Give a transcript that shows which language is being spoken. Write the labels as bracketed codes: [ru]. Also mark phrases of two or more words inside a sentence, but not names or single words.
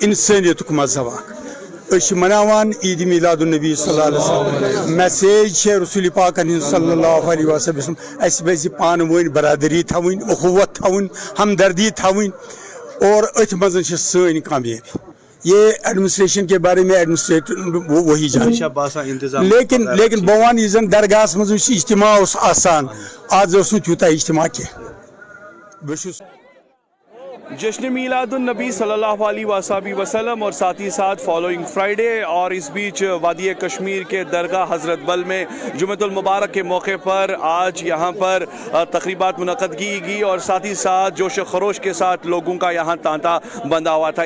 [ks] इंसानियतुक मजहब मनावान ईद मिलादुन नबी [ar] صلى الله عليه وسلم [ks] मैसेज रसूल पाक [ar] صلى الله عليه وسلم [ks] अस पज़ पान वन बरादरी थवन उखुवत थवन हमदर्दी थवन और अथ मज सन कामयाबी। [hi] ये एडमिनिस्ट्रेशन के बारे में [ks] एडमिनिस्ट्रेटर वही जान, लेकिन बह वन यह दरगाह मज इज्तिमा आसान आज तूता इज्तिमा कह। [hi] जश्न मीलादुन नबी [ar] صلى الله عليه وسلم [hi] और साथ ही साथ [en] following Friday, [hi] और इस बीच वादी कश्मीर के दरगाह हज़रत बल में जुम्मतुल मुबारक के मौके पर आज यहाँ पर तकरीबात मुनक़द की गई और साथ ही साथ जोश खरोश के साथ लोगों का यहाँ तांता बंधा हुआ था।